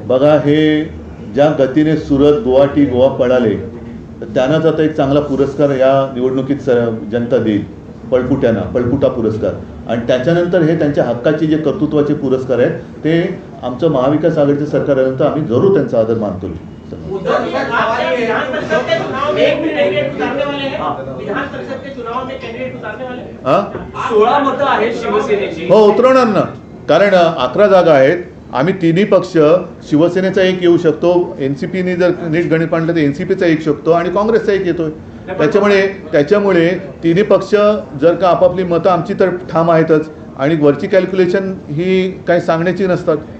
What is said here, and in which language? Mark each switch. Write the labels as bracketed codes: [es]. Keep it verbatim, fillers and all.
[mr] बघा हे ज्या गतीने सुरत गुवाहाटी गोवा पळाले तर त्यांनाच आता एक चांगला पुरस्कार या निवडणुकीत सर जनता देईल, पळपुट्यांना, पळपुटा पुरस्कार. आणि त्याच्यानंतर हे त्यांच्या हक्काचे जे कर्तृत्वाचे पुरस्कार आहेत ते आमचं महाविकास आघाडीचं सरकार आल्यानंतर आम्ही जरूर त्यांचा आदर मानतो. [hi] विधान परिषद के चुनाव में एक भी कैंडिडेट उतारने वाले हैं? विधान परिषद के चुनाव में कैंडिडेट उतारने वाले हैं? हां [mr] सोळा मतं आहेत शिवसेनेची. हो उतरवणार ना, कारण अकरा जागा आहेत. आम्ही तिन्ही पक्ष, शिवसेनेचा एक येऊ शकतो, एन सी पीने जर नीट गणित मांडलं तर एन सी पीचा एक शकतो आणि काँग्रेसचा एक येतोय. त्याच्यामुळे त्याच्यामुळे तिन्ही पक्ष जर का आपापली मतं, आमची तर ठाम आहेतच आणि वरची कॅल्क्युलेशन ही काही सांगण्याची नसतात.